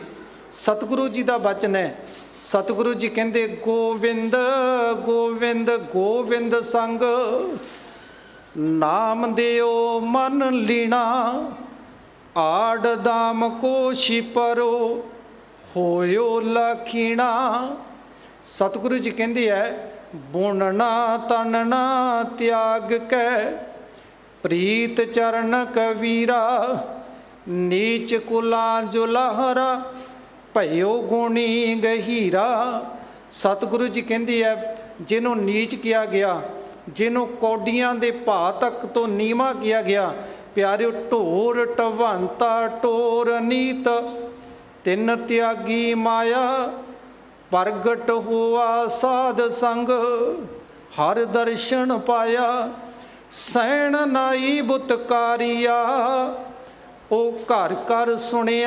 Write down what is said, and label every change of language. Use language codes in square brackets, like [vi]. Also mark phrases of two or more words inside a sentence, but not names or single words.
[pa] ਸਤਿਗੁਰੂ ਜੀ ਦਾ ਬਚਨ ਹੈ, ਸਤਿਗੁਰੂ ਜੀ ਕਹਿੰਦੇ ਗੋਵਿੰਦ ਗੋਵਿੰਦ ਗੋਵਿੰਦ ਸੰਗ ਨਾਮ ਦਿਓ ਮਨ ਲੀਣਾ, ਆੜ ਦਾਮ ਕੋ ਛਿਪਰੋ ਹੋਇਓ ਲਖੀਣਾ। ਸਤਿਗੁਰੂ ਜੀ ਕਹਿੰਦੇ ਹੈ ਬੁਨਨਾ ਤਨਨਾ ਤਿਆਗ ਕੈ, ਪ੍ਰੀਤ ਚਰਣ ਕਬੀਰਾ, ਨੀਚ ਕੁਲਾ ਜੁਲਾਹਰਾ, ਭਇਓ ਗੁਣੀ ਗਹੀਰਾ। ਸਤਿਗੁਰੂ ਜੀ ਕਹਿੰਦੇ ਆ ਜਿਹਨੂੰ ਨੀਚ ਕਿਹਾ ਗਿਆ, ਜਿਹਨੂੰ ਕੌਡੀਆਂ ਦੇ ਭਾਅ ਤੱਕ ਤੋਂ ਨੀਵਾਂ ਕਿਹਾ ਗਿਆ, ਪਿਆਰਿਓ ਢੋਰ ਢਵੰਤਾ ਟੋਰ ਨੀਤ, ਤਿੰਨ ਤਿਆਗੀ ਮਾਇਆ, ਪ੍ਰਗਟ ਹੁਆ ਸਾਧ ਸੰਗ, ਹਰ ਦਰਸ਼ਨ ਪਾਇਆ, ਸੈਣ ਨਾਈ ਬੁਤਕਾਰੀਆ, ਉਹ ਘਰ ਘਰ ਸੁਣਿਆ।